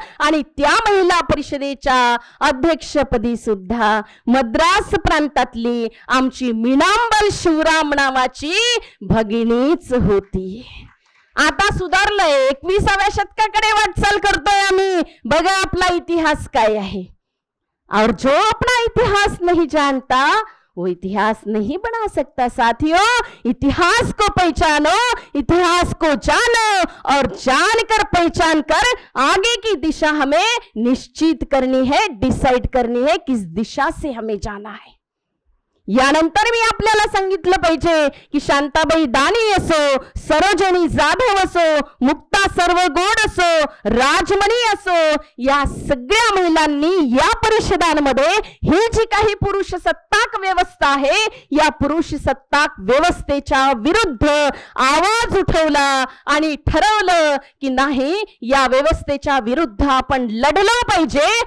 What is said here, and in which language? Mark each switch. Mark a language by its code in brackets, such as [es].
[mr] आणि त्या महिला परिषदेच्या अध्यक्षपदी सुद्धा मद्रास प्रांतातली आमची मीनांबर शिवराम नावाची भगिनीच होती. आता सुधारलंय, 21व्या शतकाकडे वाटचाल करतोय आम्ही. बघा आपला इतिहास काय आहे. [hi] और जो अपना इतिहास नहीं जानता वो इतिहास नहीं बना सकता. साथियों, इतिहास को पहचानो, इतिहास को जानो और जानकर पहचान कर आगे की दिशा हमें निश्चित करनी है, डिसाइड करनी है किस दिशा से हमें जाना है. [mr] यानंतर मी आपल्याला सांगितलं पाहिजे की शांताबाई दाणी असो, सरोजनी जाधव असो, मुक्ता सर्वगोड असो, राजमणी असो, या सगळ्या महिलांनी या परिषदांमध्ये ही जी काही पुरुष सत्ताक व्यवस्था आहे, या पुरुष सत्ताक व्यवस्थेच्या विरुद्ध आवाज उठवला आणि ठरवलं की नाही, या व्यवस्थेच्या विरुद्ध आपण लढलो पाहिजे.